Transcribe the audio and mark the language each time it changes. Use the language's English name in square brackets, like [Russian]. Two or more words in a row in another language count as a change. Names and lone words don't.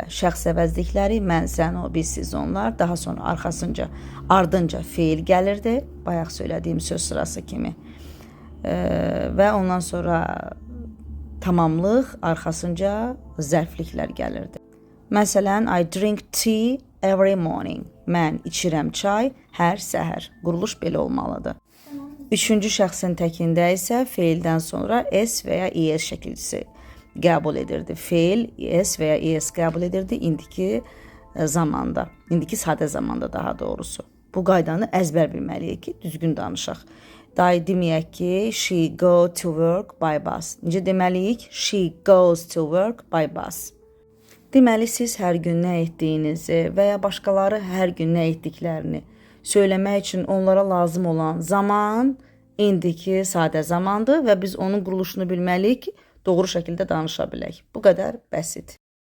[Azerbaijani] Şəxs əvəzlikləri, mən, sən, o, biz, siz, onlar. Daha sonra ardınca feil gəlirdi. Bayaq söylədiyim söz sırası kimi. Və ondan sonra tamamlıq, arxasınca zərfliklər gəlirdi. Məsələn, [English] I drink tea every morning. [Azerbaijani] Mən içirəm çay hər səhər. Quruluş belə olmalıdır. Üçüncü şəxsin təkində isə feildən sonra s və ya es şəkilcisi qəbul edirdi. Feil s və ya es qəbul edirdi indiki zamanda. İndiki sadə zamanda daha doğrusu. Bu qaydanı əzbər bilməliyik ki, düzgün danışaq. Deməyək ki, [English] she go to work by bus. [Azerbaijani] Necə deməliyik? [English] She goes to work by bus. [Azerbaijani] Deməli, siz hər gün nə etdiyinizi və ya başqaları hər gün nə etdiklərini söyləmək üçün onlara lazım olan zaman indiki sadə zamandır və biz onun quruluşunu bilməliyik ki, doğru şəkildə danışa bilək. Bu qədər bəsit.